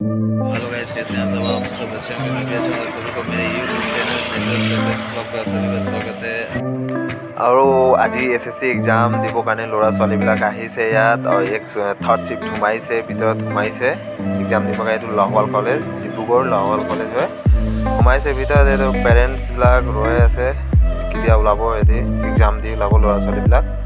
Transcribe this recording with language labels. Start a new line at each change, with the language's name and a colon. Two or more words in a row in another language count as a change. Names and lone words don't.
Hindi: हेलो गाइस, कैसे हैं सब आप सब अच्छे होंगे। मैं भी अच्छा हूं। सभी को मेरे
English: YouTube channel
Hindi: नेशनल प्लेसेस ब्लॉग पर सभी का स्वागत है।
Assamese: আৰু আজি SSC এক্সাম দিবৰ কাৰণে ল'ৰা ছোৱালীবিলাক আহিছে ইয়াত আৰু এক
English: third shift
Assamese: সোমাইছে, ভিতৰত সোমাইছে এক্সাম দিবৰ কাৰণে। এইটো লাহোৱাল কলেজ, ডিব্ৰুগড় লাহোৱাল কলেজ হয়। সোমাইছে ভিতৰত। এইটো পেৰেণ্টছবিলাক ৰৈ আছে কেতিয়া ওলাব, এটি এক্সাম দি ওলাব ল'ৰা ছোৱালীবিলাক।